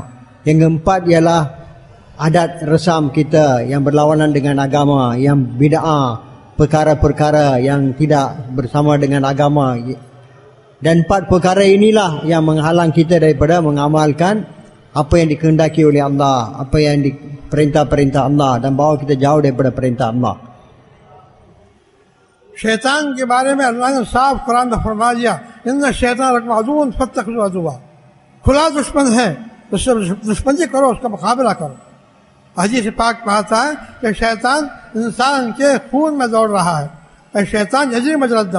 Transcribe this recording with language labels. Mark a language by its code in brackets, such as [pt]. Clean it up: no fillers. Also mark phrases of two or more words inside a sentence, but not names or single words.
[ms] Yang keempat ialah adat resam kita yang berlawanan dengan agama, yang bid'ah, perkara-perkara yang tidak bersama dengan agama. Dan 4 perkara inilah yang menghalang kita daripada mengamalkan apa yang dikehendaki oleh Allah, apa yang perintah-perintah Allah, dan bawa kita jauh daripada perintah Allah. [ur] شیطان کے بارے میں اللہ نے صاف قرآن میں فرما دیا, [ar] إن الشيطان لكم عدو فاتخذوه عدوا. [ur] کھلا دشمن ہے، اس سے دشمنی کرو، اس کا مقابلہ کرو. حدیث پاک میں آتا ہے کہ شیطان انسان کے خون میں دوڑ رہا ہے, [ar] الشيطان يجري مجرى الدم.